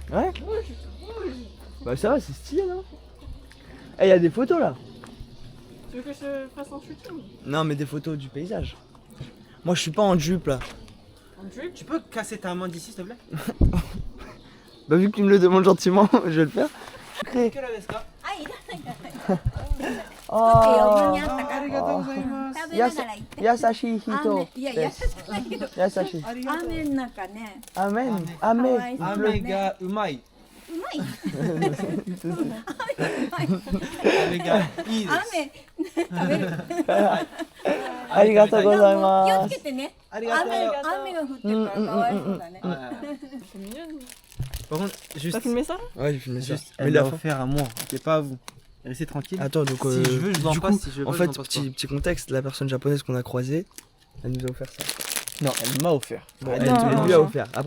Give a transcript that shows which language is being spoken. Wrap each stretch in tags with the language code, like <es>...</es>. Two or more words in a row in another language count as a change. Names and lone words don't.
<fr>Ouais. Bah ça va, c'est stylé non? Eh, y a des photos là. Tu veux que je fasse un shooting? Non mais des photos du paysage. Moi je suis pas en jupe là. Un drip? Tu peux casser ta main d'ici s'il te plaît? Bah vu que tu me le demandes gentiment, je vais le faire. Quelle Alaska?</fr> <ja>あ、いらないから。 Oh, 余裕にあったから。ありがとうございます. 食べながら行って。優しい人. いや、優しくないけど。 Yasashi. 雨の中ね、 Amen. かわ Amen. いそう Ame ね。がうまい. うまい。雨がいいです. 雨、食べる。 Arigatou 気を gozaimasu. つけてね。 Arigatou. 雨が降ってるからかわいそうだね。</ja> <fr>C'est mignon. Par contre, juste, T'as filmé ça? Ouais, j'ai filmé ça. juste Mais elle la l'a fin. offert à moi, c'est pas à vous. Restez tranquille. Attends, donc Si je veux, je vous en du passe, coup, si je veux en pas, fait, je vous en passe petit contexte, la personne japonaise qu'on a croisée, elle nous a offert ça. Non, elle m'a offert. Bon, Arrête elle, de te elle lui mélanger. a offert. Après,</fr>